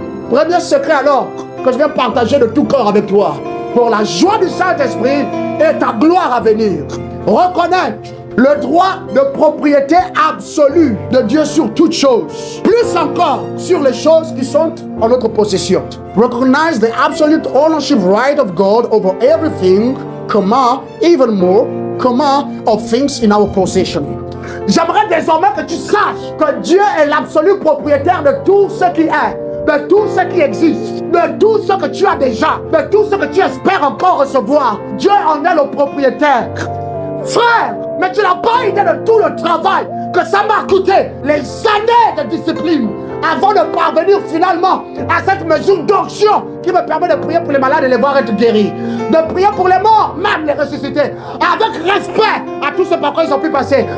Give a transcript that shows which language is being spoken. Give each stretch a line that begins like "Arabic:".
French: Premier secret alors que je viens partager de tout cœur avec toi. Pour la joie du Saint-Esprit et ta gloire à venir. Reconnaître le droit de propriété absolue de Dieu sur toutes choses. Plus encore sur les choses qui sont en notre possession.
English: Recognize the absolute ownership right of God over everything, even more, of things in our possession.
French: J'aimerais désormais que tu saches que Dieu est l'absolu propriétaire de tout ce qui est, de tout ce qui existe, de tout ce que tu as déjà, de tout ce que tu espères encore recevoir. Dieu en est le propriétaire. Frère, mais tu n'as pas idée de tout le travail que ça m'a coûté, les années de discipline, avant de parvenir finalement à cette mesure d'onction qui me permet de prier pour les malades et les voir être guéris, de prier pour les morts, même les ressusciter, avec respect à tout ce par quoi ils ont pu passer.